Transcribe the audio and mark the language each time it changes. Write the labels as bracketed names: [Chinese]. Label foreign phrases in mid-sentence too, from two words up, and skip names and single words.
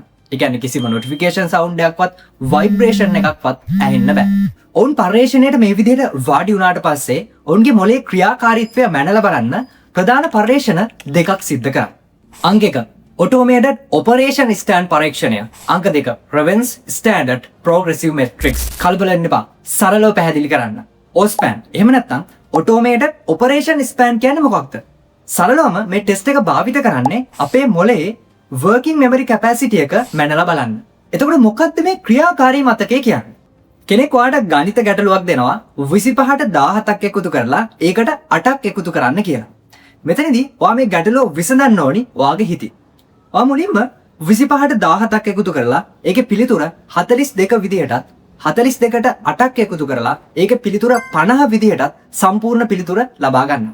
[Sinhala] ඒ කියන්නේ කිසිම notification sound එකක්වත් vibration එකක්වත් ඇහෙන්න බෑ. ඔවුන් පර්යේෂණයට මේ විදිහට වාඩි වුණාට පස්සේ ඔවුන්ගේ මොලේ ක්‍රියාකාරීත්වය මැනලා බලන්න ප්‍රධාන පර්යේෂණ දෙකක් සිද්ධ කරා. අංක 1 [English] automated operation stand [Sinhala] පරීක්ෂණය. [English] අංක 2 Raven's standard progressive matrix. [Sinhala] කලබල වෙන්න එපා. සරලව පැහැදිලි කරන්න. OSPAN. එහෙම නැත්නම් [English] automated operation span [Sinhala] කියන්නේ මොකක්ද? සරලවම මේ ටෙස්ට් එක භාවිත කරන්නේ අපේ මොලේ [English] working memory capacity [Sinhala] එක මැනලා බලන්න. එතකොට මොකක්ද මේ ක්‍රියාකාරී මතකය කියන්නේ? කෙනෙක් ඔයාලට ගණිත ගැටලුවක් දෙනවා 25ට 17ක් එකතු කරලා ඒකට 8ක් එකතු කරන්න කියලා. මෙතනදී ඔයා මේ ගැටලුව විසඳන්න ඕනි ඔයාගේ හිතින්. ඔයා මුලින්ම 25ට 17ක් එකතු කරලා ඒකේ පිළිතුර 42 විදිහටත් 42ට 8ක් එකතු කරලා ඒකේ පිළිතුර 50 විදිහටත් සම්පූර්ණ පිළිතුර ලබා ගන්නවා.